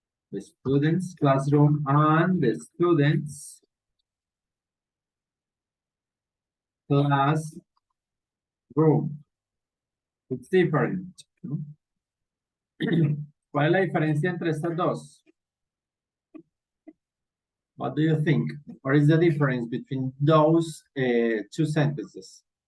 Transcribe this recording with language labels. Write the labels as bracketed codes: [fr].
[en] The students' classroom and the students' classroom. It's different. ¿No? [es] ¿Cuál es la diferencia entre estas dos? [en] What do you think? What is the difference between those two sentences?